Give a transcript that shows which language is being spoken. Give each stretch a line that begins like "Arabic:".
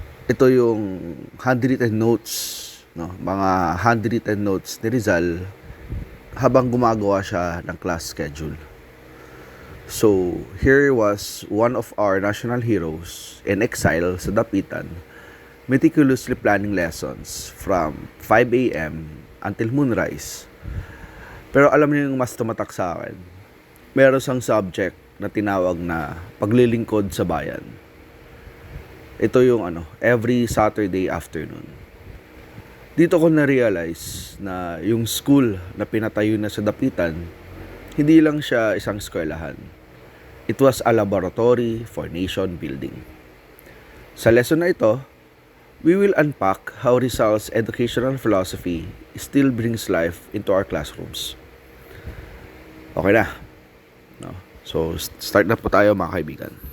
Filipino: Ito yung handwritten notes, no? Mga handwritten notes ni Rizal habang gumagawa siya ng class schedule.
English: So, here was one of our national heroes in exile sa Dapitan, meticulously planning lessons from 5 a.m. until moonrise.
Filipino: Pero alam niyo yung mas tumatak sa akin? Meron siyang subject na tinawag na paglilingkod sa bayan. Ito yung
English: every Saturday afternoon.
Filipino: Dito ko na-realize na yung school na pinatayo na sa Dapitan, hindi lang siya isang eskwelahan.
English: It was a laboratory for nation building.
Filipino: Sa lesson na ito,
English: we will unpack how Rizal's educational philosophy still brings life into our classrooms.
Filipino: Okay na. No? So, start na po tayo mga kaibigan.